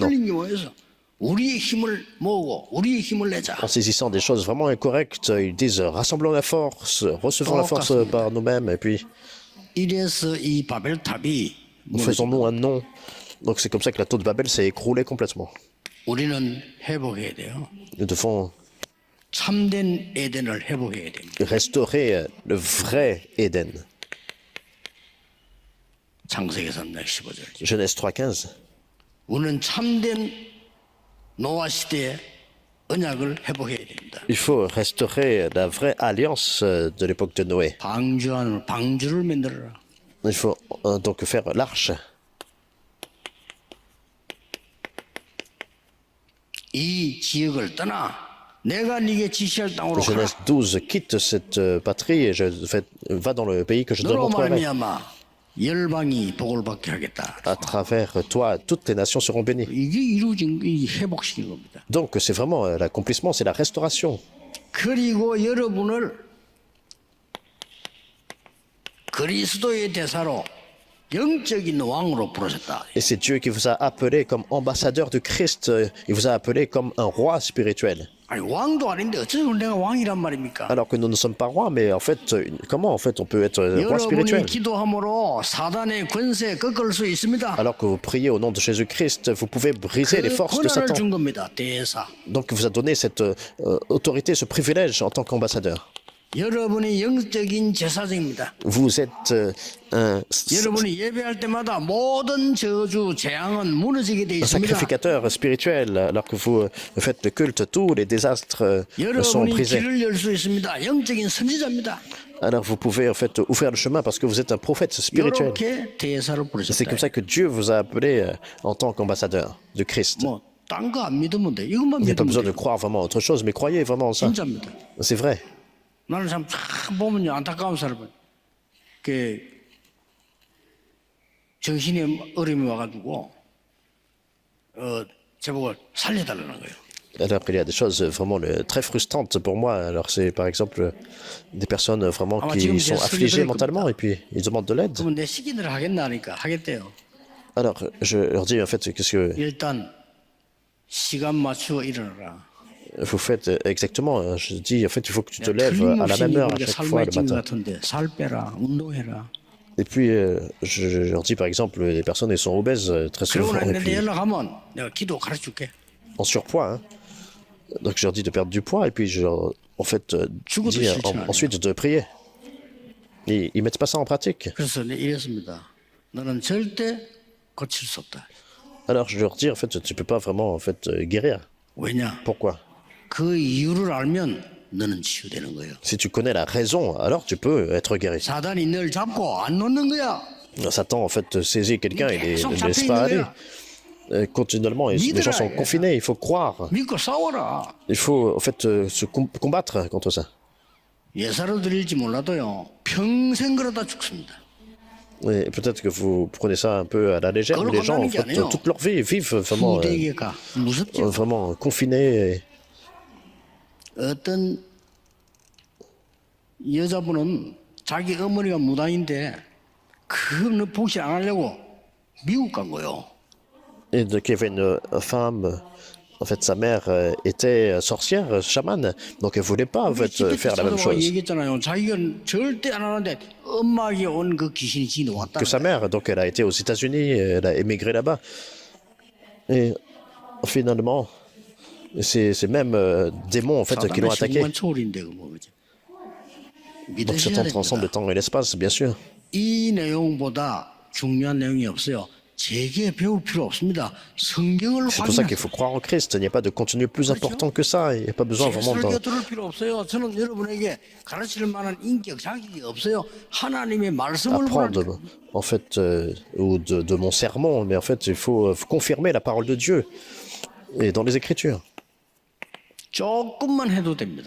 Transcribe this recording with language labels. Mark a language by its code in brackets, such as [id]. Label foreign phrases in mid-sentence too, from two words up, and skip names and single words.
[ko] 틀린 게 모여서 우리의 힘을 모으고 우리의 힘을 내자. [fr] En saisissant des choses vraiment incorrectes, ils disent rassemblons la force, recevons la force par nous-mêmes, et puis [ko] 이래서 이 바벨탑이 [fr] faisons-nous un nom. Donc c'est comme ça que la tour de Babel s'est écroulée complètement. [ko] 우리는 회복해야 돼요. [fr] Nous devons [ko] 참된 에덴을 회복해야 됩니다. [fr] restaurer le vrai Éden. [ko] 창세기 3장 15절. [fr] Genèse 3.15. [ko] 우리는 참된 노아 시대의 언약을 회복해야 됩니다. [fr] Il faut restaurer la vraie alliance de l'époque de Noé. [ko] 방주를 만들어라. [fr] Il faut donc faire l'arche. [ko] 이 지역을 떠나 내가 네게 지시할 땅으로 가라. [fr] Genèse 12, quitte cette patrie et va dans le pays que je te [ko] 너로 [fr] montrerai. [ko] 말미암아 열방이 복을 받게 하겠다. [fr] À travers toi, toutes les nations seront bénies. [ko] 이게 이루어진 이 회복시킨 겁니다. [fr] Donc c'est vraiment l'accomplissement, c'est la restauration. [ko] 그리고 여러분을 그리스도의 대사로 영적인 왕으로 부르셨다. [fr] Et c'est Dieu qui vous a appelé comme ambassadeur du Christ. Il vous a appelé comme un roi spirituel. [ko] 아니 왕도 아닌데 어쩌면 내가 왕이란 말입니까? [fr] Alors que nous ne sommes pas rois, mais en fait, comment en fait on peut être roi [ko] 여러분이 [fr] spirituel? [ko] 기도함으로 사단의 권세 꺾을 수 있습니다. [fr] Alors que vous priez au nom de Jésus-Christ, vous pouvez briser les forces de [ko] 권한을 [fr] Satan. [ko] 준 겁니다. 대사. [fr] Donc il vous a donné cette autorité, ce privilège en tant qu'ambassadeur. [ko] 여러분이 영적인 제사장입니다. [fr] Vous êtes un [ko] 여러분이 예배할 때마다 모든 저주, 재앙은 무너지게 돼 있습니다. [fr] sacrificateur spirituel. Alors que vous faites le culte, tous les désastres sont [ko] 여러분이 [fr] brisés. [ko] 길을 열 수 있습니다. 영적인 선지자입니다. [fr] Alors vous pouvez en fait ouvrir le chemin parce que vous êtes un prophète spirituel. [ko] 이렇게 대사를 [fr] C'est comme [ko] 부르셨다. [fr] ça que Dieu vous a appelé en tant qu'ambassadeur du Christ. [ko] 뭐딴 거 안 믿으면 돼. 이것만 [fr] Il n'y a pas [ko] 믿으면 [fr] besoin [ko] 돼. [fr] de croire vraiment à autre chose, mais croyez vraiment en ça. [ko] 진짜입니다. [fr] C'est vrai. [ko] 나는 참 보면요 안타까운 사람은 그 정신의 어려움이 와가지고 제목을 살려달라는 거예요. [fr] Alors il y a des choses vraiment très frustrantes pour moi. Alors c'est par exemple des personnes vraiment qui sont affligées mentalement et puis ils demandent de l'aide. [ko] 그러면 내 시키는 하겠나 하니까 하겠대요. [fr] Alors je leur dis en fait qu'est-ce que [ko] 일단 시간 맞추어 일어나라. [fr] vous faites exactement. Je dis en fait il faut que tu te lèves à la même heure à chaque fois le [ko] 삶의 찐 [fr] matin. [ko] 같은데 살 빼라, 운동해라. [fr] Et puis je leur dis par exemple les personnes elles sont obèses très [ko] 그러고 [fr] souvent et [ko] 나는데 [fr] puis [ko] 연락하면 내가 기도 가르쳐줄게. [fr] en surpoids. Hein. Donc je leur dis de perdre du poids et puis je leur en fait dis ensuite de prier. Ils mettent pas ça en pratique. [ko] 그래서 내가 이랬습니다. 너는 절대 고칠 수 없다. [fr] Alors je leur dis en fait tu peux pas vraiment en fait guérir. [ko] 왜냐? [fr] Pourquoi? [ko] 그 이유를 알면 너는 치유되는 거예요. [fr] Si tu connais la raison, alors tu peux être guéri. [ko] 사단이 널 잡고 안 놓는 거야. [fr] Satan en fait saisit quelqu'un et ne laisse pas aller. Continuellement, les gens sont confinés, il faut croire. [ko] 믿고 싸워라. [fr] Il faut en fait se combattre contre ça. [ko] 예사로 드릴지 몰라도요. 평생 그러다 죽습니다. [fr] Et peut-être que vous prenez ça un peu à la légère, mais les gens en fait, toute leur vie vivent vraiment, [ko] 후대계가 무섭죠. [fr] vraiment confinés. Et [ko] 어떤 여자분은 자기 어머니가 무당인데 그 복시 안 하려고 미국 간 거요. [fr] Et donc il y avait une femme, en fait sa mère était sorcière, chamane, donc elle voulait pas en fait faire la même chose [ko] 얘기했잖아요. 자기가 절대 안 하는데 엄마에게 온 그 귀신이 지는 왔다. [fr] que sa mère. Donc elle a été aux États-Unis, elle a émigré là-bas. Et finalement, c'est ces mêmes démons en fait qui l'ont attaqué. [ko] 사단의 초월인데 그 뭐지? [fr] Donc Satan transcende le temps et l'espace, bien sûr. [ko] 이 내용보다 중요한 내용이 없어요. 제게 배울 필요 없습니다. 성경을 [fr] C'est pour ça qu'il [ko] 확인하세요. [fr] faut croire en Christ. Il n'y a pas de contenu plus important que ça. Il n'y a pas besoin [ko] 제 [fr] vraiment [ko] 설교 [fr] de [ko] 들을 필요 없어요. 저는 여러분에게 가르칠 만한 인격 자격이 없어요. 하나님의 말씀을 [fr] apprendre, en fait, ou de mon sermon, mais en fait, il faut confirmer la parole de Dieu et dans les Écritures, [ko] 조금만 해도 됩니다.